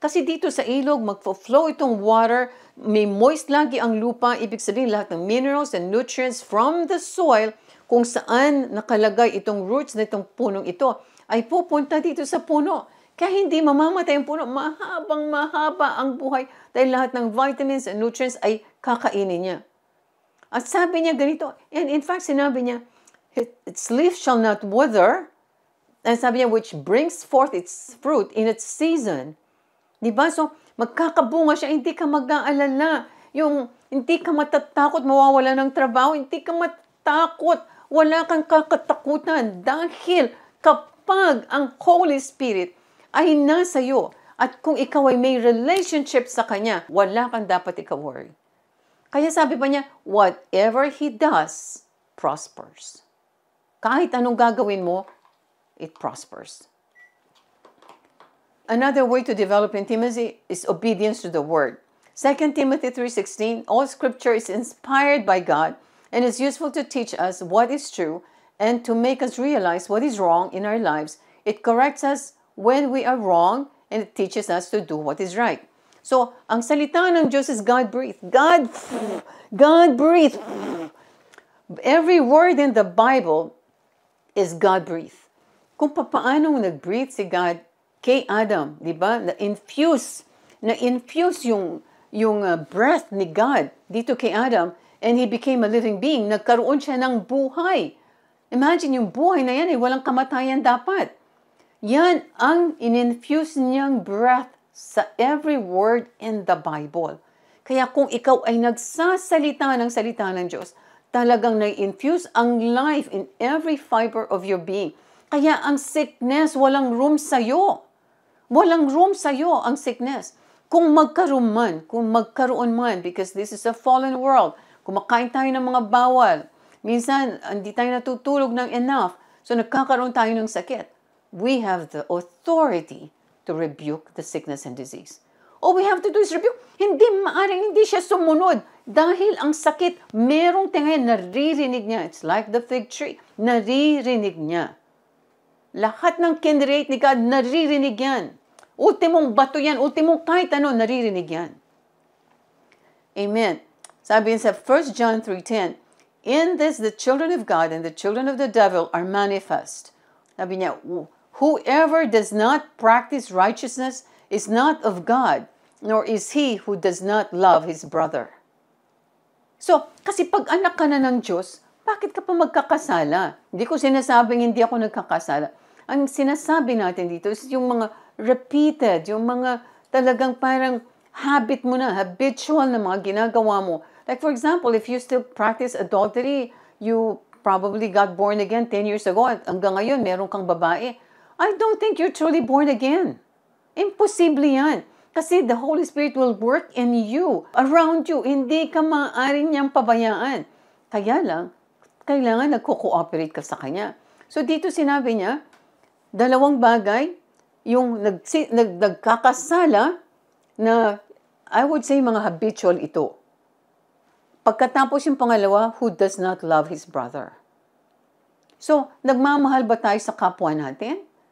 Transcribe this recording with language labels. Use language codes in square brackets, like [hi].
[tl] Kasi dito sa ilog, magfo-flow itong water, may moist lagi ang lupa, ibig sabihin lahat ng [en] minerals and nutrients from the soil, [tl] kung saan nakalagay itong roots na itong punong ito, ay pupunta dito sa puno. Kaya hindi mamamatay ang puno, mahaba ang buhay, dahil lahat ng [en] vitamins and nutrients [tl] ay kakainin niya. At sabi niya ganito, [en] and in fact, [tl] sinabi niya, [en] its leaf shall not wither, and [tl] sabi niya, [en] which brings forth its fruit in its season. [tl] Diba? So, magkakabunga siya, hindi ka mag-aalala. Yung, hindi ka matatakot, mawawala ng trabaho, hindi ka matakot, wala kang kakatakutan. Dahil kapag ang Holy Spirit ay nasa iyo, at kung ikaw ay may relationship sa Kanya, wala kang dapat ika-worry. Kaya sabi pa niya, [en] whatever He does, prospers. [tl] Kahit anong gagawin mo, [en] it prospers. Another way to develop intimacy is obedience to the Word. 2 Timothy 3:16, all Scripture is inspired by God and is useful to teach us what is true and to make us realize what is wrong in our lives. It corrects us when we are wrong and it teaches us to do what is right. [tl] So, ang salita ng Diyos [en] is God-breathed. God-breathed. Every word in the Bible is God-breathed. [tl] Kung paano nag-breathe si God kay Adam, di ba? Na-infuse yung breath ni God dito kay Adam, [en] and he became a living being. [tl] Nagkaroon siya ng buhay. Imagine yung buhay na yan, walang kamatayan dapat. Yan ang in-infuse niyang breath sa [en] every word in the Bible. [tl] Kaya kung ikaw ay nagsasalita ng salita ng Diyos, talagang na-infuse ang life [en] in every fiber of your being. [tl] Kaya ang sickness, walang room sa'yo. Walang room sa'yo ang sickness. Kung magkaroon man, [en] because this is a fallen world, [tl] kumakain tayo ng mga bawal, minsan, hindi tayo natutulog ng enough, so nagkakaroon tayo ng sakit. [en] We have the authority to rebuke the sickness and disease. All we have to do is rebuke. [tl] Hindi siya sumunod. Dahil ang sakit, merong tingayan, naririnig niya. [en] It's like the fig tree. [tl] Naririnig niya. Lahat ng kinrate ni God, naririnig yan. Ultimong bato yan, ultimong kahit ano, naririnig yan. Amen. Sabi sa [en] 1 John 3:10, in this, the children of God and the children of the devil are manifest. [tl] Sabi niya, [en] whoever does not practice righteousness is not of God, nor is he who does not love his brother. [tl] So, kasi pag anak ka na ng Diyos, bakit ka pa magkakasala? Hindi ko sinasabing hindi ako nagkakasala. Ang sinasabi natin dito is yung mga repeated, yung mga talagang parang habit mo na, habitual na mga ginagawa mo. [en] Like for example, if you still practice adultery, you probably got born again 10 years ago [tl] at hanggang ngayon meron kang babae. [en] I don't think you're truly born again. Imposible yan. Kasi the Holy Spirit will work in you, around you. [tl] Hindi ka maaaring niyang pabayaan. Kaya lang, kailangan nagko-cooperate ka sa Kanya. So dito sinabi niya, dalawang bagay, yung nagkakasala na, [en] I would say, [tl] mga habitual ito. Pagkatapos yung pangalawa, [en] who does not love his brother. [tl] So, nagmamahal ba tayo sa kapwa natin?